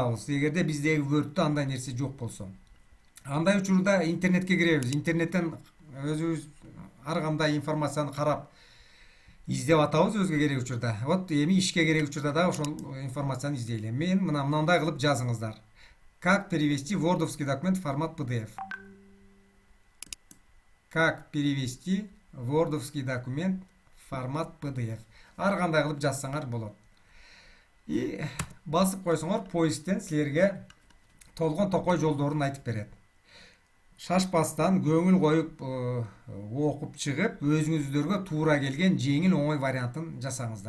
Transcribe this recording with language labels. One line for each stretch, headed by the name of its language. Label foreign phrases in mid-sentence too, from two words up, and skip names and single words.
Kyrgyz: Эгерде биздеги Word'тө андай нерсе жок болсо. Андай учурда интернетке киребиз. Интернеттен өзүбүз ар кандай информацияны карап издеп атабыз өзгө керек учурда. Вот эми ишке керек учурда да ошол информацияны издейли. Мен мындай кылып жазыңыздар.
Russian: Как перевести вордовский документ в формат PDF? Как перевести вордовский документ в формат PDF?
Kyrgyz: Ар кандай кылып жазсаңар болот. И басып койсоңор поисттен силерге толгон токой жолдорун айтып берет. Шашпастан көңүл коюп окуп чыгып, өзүңүздөргө туура келген жеңил оңой вариантын жасаңыздар.